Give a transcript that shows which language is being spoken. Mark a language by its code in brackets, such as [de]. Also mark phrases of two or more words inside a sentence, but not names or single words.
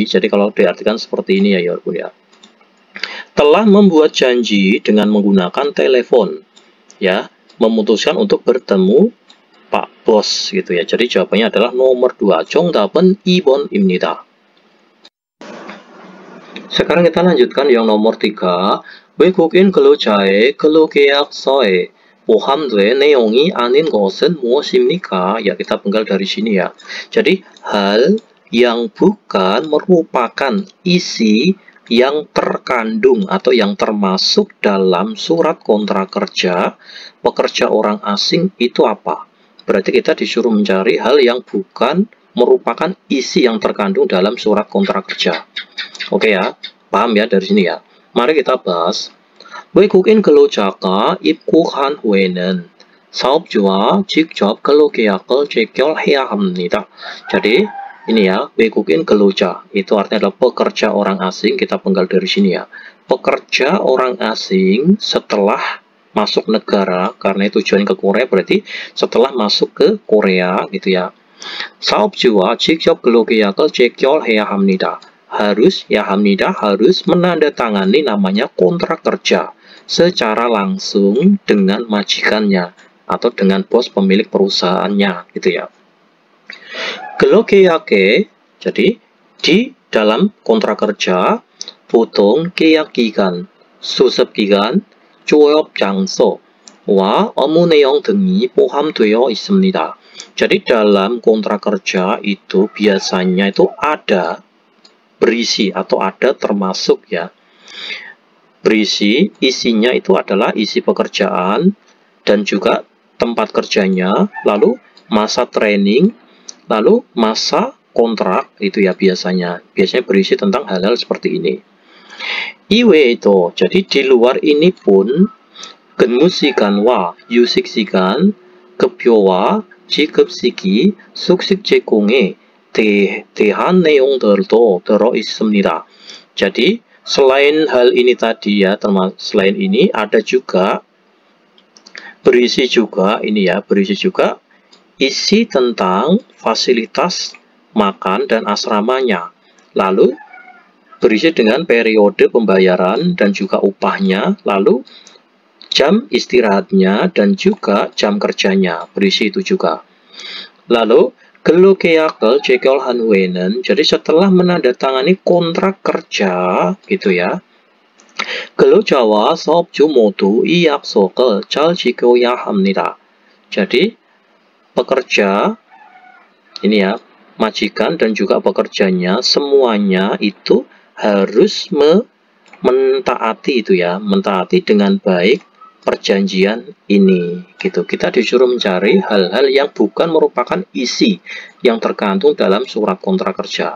[id] Jadi kalau diartikan seperti ini ya Yorgun ya. Telah membuat janji dengan menggunakan telepon ya, memutuskan untuk bertemu Pak Bos gitu ya. Jadi jawabannya adalah nomor 2. [ko] 정답은 2번입니다. [id] Sekarang kita lanjutkan yang nomor 3. [ko] 외국인 근로자의 근로계약서에 포함된 내용이 아닌 것은 무엇입니까? [id] Ya, kita penggal dari sini ya. Jadi hal yang bukan merupakan isi yang terkandung atau yang termasuk dalam surat kontrak kerja pekerja orang asing itu apa? Berarti kita disuruh mencari hal yang bukan merupakan isi yang terkandung dalam surat kontrak kerja. Oke ya, paham ya dari sini ya. Mari kita bahas. [ko] 외국인 근로자가 입국한 후에는 사업주와 직접 근로계약을 체결해야 합니다. [id] Jadi ini ya, [ko] 외국인 근로자 [id] itu artinya adalah pekerja orang asing. Kita penggal dari sini ya. Pekerja orang asing setelah masuk negara, karena tujuan ke Korea berarti setelah masuk ke Korea gitu ya. [ko] 사업주와 직접 근로계약을 체결해야 합니다. [id] Harus menandatangani namanya kontrak kerja secara langsung dengan majikannya atau dengan bos pemilik perusahaannya gitu ya. [ko] 근로계약에 [id] jadi di dalam kontrak kerja [ko] 보통 계약 기간, 수습 기간, 조업 장소와 업무 내용 등이 포함되어 있습니다. [id] Jadi dalam kontrak kerja itu biasanya itu ada berisi atau ada termasuk ya. Berisi, isinya itu adalah isi pekerjaan dan juga tempat kerjanya, lalu masa training, lalu masa kontrak itu ya biasanya berisi tentang hal-hal seperti ini. [ko] 이외에 [id] itu, jadi di luar ini pun [ko] 근무 시간과 휴식 시간, 급여와 지급 시기, 숙식 제공에 대한 내용들도 들어 있습니다. [id] Jadi selain hal ini tadi ya, termasuk selain ini ada juga berisi juga ini ya, berisi juga isi tentang fasilitas makan dan asramanya, lalu berisi dengan periode pembayaran dan juga upahnya, lalu jam istirahatnya dan juga jam kerjanya, berisi itu juga. [ko] Lalu 근로계약을 체결한 후에는, [id] jadi setelah menandatangani kontrak kerja gitu ya, [ko] 근로자와 사업주 모두 이 약속을 잘 지켜야 합니다. [id] Jadi pekerja ini ya, majikan dan juga pekerjanya semuanya itu harus mentaati itu ya, mentaati dengan baik perjanjian ini gitu. Kita disuruh mencari hal-hal yang bukan merupakan isi yang terkandung dalam surat kontrak kerja.